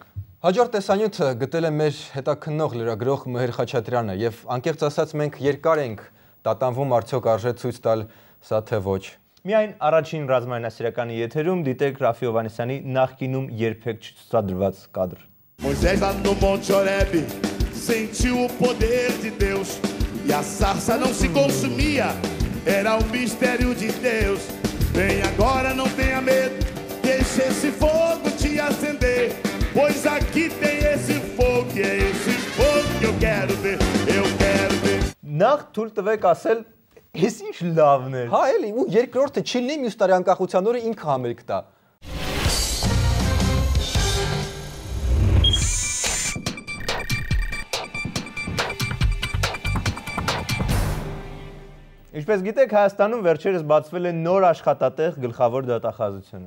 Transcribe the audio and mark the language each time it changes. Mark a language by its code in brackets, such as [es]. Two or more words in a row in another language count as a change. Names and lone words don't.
[hy] Հաջորդ տեսանյութը գտել է մեր հետաքննող լրագրող Մհեր Խաչատրյանը եւ անկեղծ ասած մենք երկար ենք տատանվում արդյոք արժե ցույց տալ սա թե ոչ։ Միայն առաջին ռազմայնասիրականի եթերում դիտեք Ռաֆի Հովհաննիսյանի նախկինում երբեք չցուցադրված կադր։ [pt] Moisés lá no Monte Horeb sentiu o poder de Deus e a sarça não se consumia, era um mistério de Deus. Vem agora, não tenha medo, deixa esse fogo te acender, pois aqui tem esse fogo, e é esse fogo que eu quero ver, eu quero ver. [hy] Նախ թույլ տվեք ասել, ես ինչ լավն էր։ Հա, էլի, ու երկրորդը չի լինի մյուս տարի անկախության օրը ինքը համերգ տա։ Ինչպես գիտեք, Հայաստանում վերջերս բացվել է նոր աշխատատեղ գլխավոր դատախազությունում։